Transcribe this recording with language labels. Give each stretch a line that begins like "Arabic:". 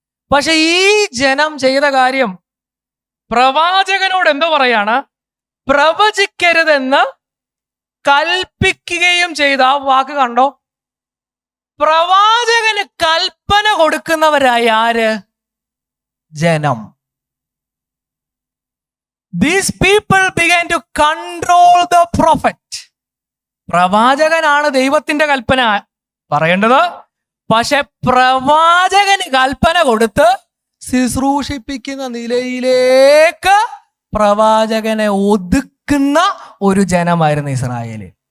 Malayalam: പക്ഷെ ഈ ജനം ചെയ്ത കാര്യം പ്രവാചകനോട് എന്തോ പറയാണ്, പ്രവചിക്കരുതെന്ന് കൽപ്പിക്കുകയും ചെയ്ത ആ വാക്ക് കണ്ടോ? പ്രവാചകന് കൽപ്പന കൊടുക്കുന്നവരായ ആര്? ജനം.
English: These people began to control the prophet.
Malayalam: പ്രവാചകനാണ് ദൈവത്തിന്റെ കൽപ്പന പറയേണ്ടത്, പക്ഷെ പ്രവാചകന് കൽപ്പന കൊടുത്ത് ശുശ്രൂഷിപ്പിക്കുന്ന നിലയിലേക്ക് പ്രവാചകനെ ഒതുക്കുന്ന ഒരു ജനമായിരുന്നു ഇസ്രായേലിൽ.